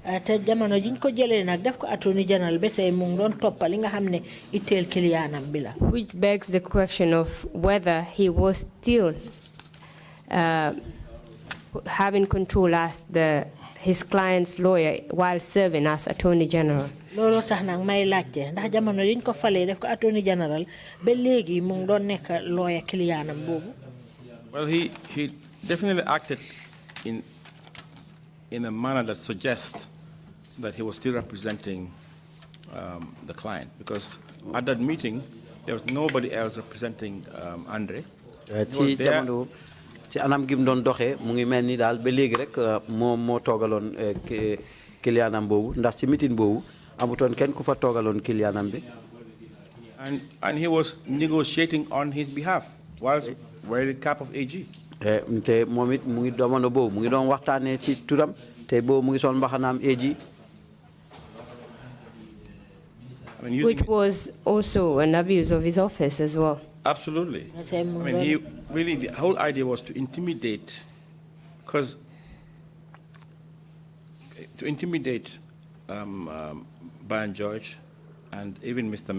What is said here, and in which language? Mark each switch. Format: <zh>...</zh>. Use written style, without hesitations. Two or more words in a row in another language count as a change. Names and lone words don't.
<en>Which begs the question of whether he was still having control as his client's lawyer while serving as Attorney General.</en> <wo>Lolo tax nak may laajte ndax jamono yiñ ko falé def ko</wo> <en>Attorney General</en> <wo>ba légui mu ngi doon nekk lawyer clientam bobu.</wo> <en>Well, he definitely acted in a manner that suggests that he was still representing the client, because at that meeting there was nobody else representing Andre.</en> <wo>ci anam gi mu doon doxee mu ngi mel ni daal ba léegi rek moo toogaloon clientam boobu ndax ci meeting boobu amutoon kenn ku fa toogaloon clientam bi.</wo> <en>And he was negotiating on his behalf whilst wearing the cap of AG.</en> <wo>te moom it mu ngi jamono boobu mu ngi doon waxtaanee ci turam te boobu mu ngi sol mbaxanaam AG.</wo> <en>Which was also an abuse of his office as well. Absolutely. I mean, the whole idea was to intimidate, because to intimidate Brian George and even Mr.</en>